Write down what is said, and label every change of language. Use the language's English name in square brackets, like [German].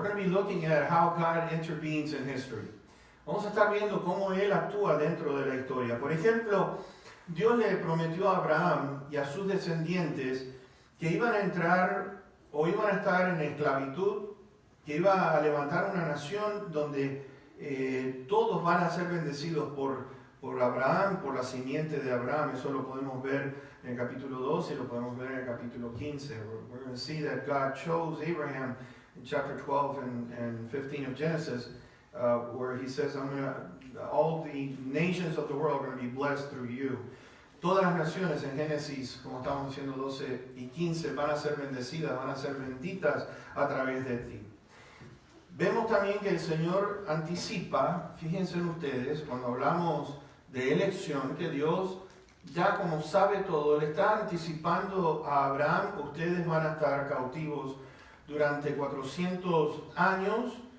[English] We're going to be looking at how God intervenes in history. [Spanish] Vamos a estar viendo cómo Él actúa dentro de la historia. Por ejemplo, Dios le prometió a Abraham y a sus descendientes que iban a entrar o iban a estar en esclavitud, que iba a levantar una nación donde todos van a ser bendecidos por Abraham, por la simiente de Abraham. Eso lo podemos ver en el capítulo 12 y lo podemos ver en el capítulo 15. [English] We're going to see that God chose Abraham in chapter 12 and 15 of Genesis, where He says, all the nations of the world are going to be blessed through you. [Spanish] Todas las naciones en Génesis, como estamos diciendo 12 y 15, van a ser bendecidas, van a ser benditas a través de ti. Vemos también que el Señor anticipa, fíjense ustedes, cuando hablamos de elección, que Dios, ya como sabe todo, le está anticipando a Abraham: ustedes van a estar cautivos durante 400 años.